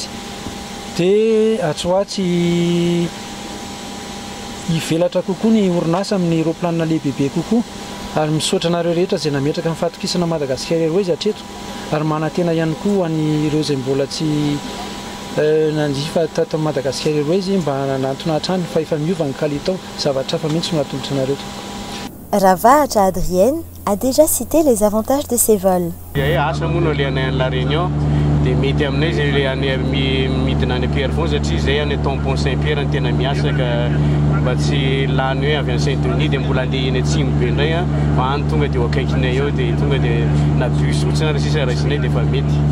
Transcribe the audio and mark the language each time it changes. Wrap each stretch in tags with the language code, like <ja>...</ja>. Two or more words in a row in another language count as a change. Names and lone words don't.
<mg>Dia Atsoatsy hivelatra kokoa ny orinasa amin'ny roplanina lehibehibe kokoa ary misaotra anareo rehetra izay nametraka amin'ny fatokisana Madagascar Airways hatreto ary manantena ihany koa an'ireo izay mbola tsy nanjifa tato Madagascar Airways mba nanantona hatrany fa efa miova ny kalitao zavatra hafa mihitsy no natongotra anareo.</mg> <fr>Rava Adrienne a déjà cité les avantages de ces vols.</fr> <mg>Asa moa no alehanay La Réunion dia mety aminay zay le midina any Pierre foana satria zay any tampon Saint-Pierre ny tena miasa ka mba tsy lany hoe avy any Saint-Denis dia mbola andeha eny atsimo be indray fa any tonga dia akaikinay eo dia tonga dia na bus fotsiny ary sisa raisinay dia efa mety</mg>